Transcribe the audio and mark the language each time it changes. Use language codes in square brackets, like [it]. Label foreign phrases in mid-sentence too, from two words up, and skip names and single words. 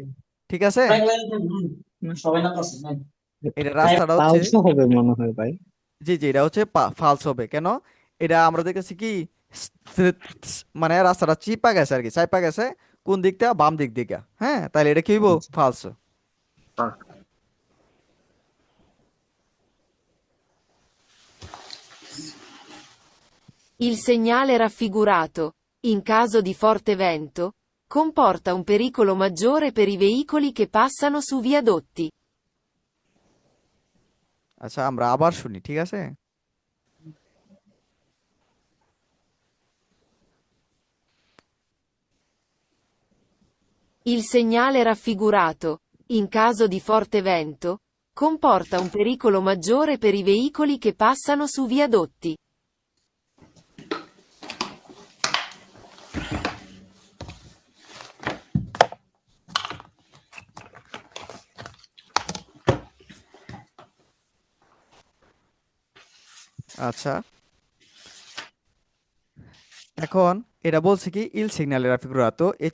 [bn] ঠিক আছে, এটা রাস্তাটা হচ্ছে পালসও হবে মনে হয় ভাই। জি জি এটা হচ্ছে ফালস হবে কেন? এটা আমরা দেখেছি কি মানে রাস্তাটা চিপা গেছে আর কি, চাইপা গেছে কোন দিকটা, বাম দিক দিকে। হ্যাঁ তাহলে এটা কি হইব? আচ্ছা। ফালস। [it] Il segnale raffigurato, in caso di forte vento, comporta un pericolo maggiore per i veicoli che passano su viadotti. [bn] আচ্ছা আমরা আবার শুনি, ঠিক আছে? [it] Il segnale raffigurato, in caso di forte vento, comporta un pericolo maggiore per i veicoli che passano su viadotti. [bn] আচ্ছা এখন এটা বলছে কি [it] il segnale raffigurato [bn] এই